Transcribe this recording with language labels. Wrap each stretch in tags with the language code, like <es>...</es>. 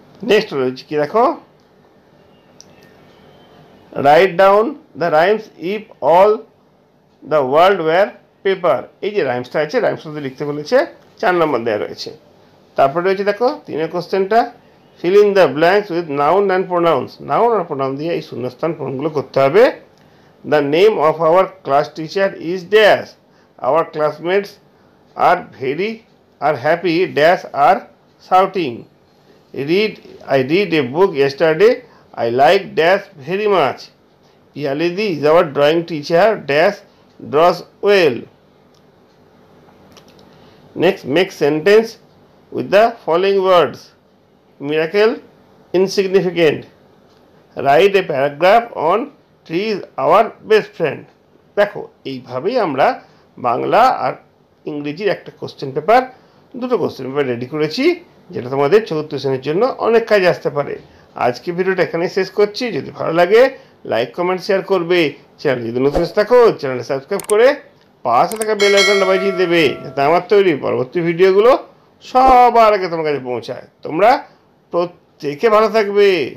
<en>Next</en> <bn>রয়েছে কি দেখো,</bn> <en>write down the rhymes if all the world were paper.</en> <bn>এই যে রাইমসটা আছে, রাইমসটা লিখতে বলেছে, 4 নম্বর দেওয়া রয়েছে। তারপরে রয়েছে দেখো 3 কোশ্চেনটা,</bn> <en>fill in the blanks with noun and pronouns.</en> <bn>Noun আর pronoun দিয়ে এই শূন্যস্থান পূরণগুলো করতে হবে।</bn> <en>The name of our class teacher is dash. Our classmates are happy dash are shouting. I read a book yesterday. I like dash very much. Piyalidi is our drawing teacher dash draws well. Next, make sentence with the following words: miracle, insignificant. Write a paragraph on tree is our best friend.</en> <bn>দেখো এইভাবেই আমরা বাংলা আর ইংরেজির একটা question paper, দুটো question paper ready করেছি, যেটা তোমাদের চতুর্থ শ্রেণীর জন্য অনেক কাজে আসতে পারে। আজকে ভিডিওটা এখানেই শেষ করছি। যদি ভালো লাগে লাইক কমেন্ট শেয়ার করবে। চ্যানেল যদি নতুন থাকো চ্যানেলটা সাবস্ক্রাইব করে পাশে থাকা বেল আইকনটা বাজিয়ে দেবে, যাতে আমার তৈরি পরবর্তী ভিডিওগুলো সবার আগে তোমার কাছে পৌঁছায়। তোমরা প্রত্যেকে ভালো থাকবে।</bn>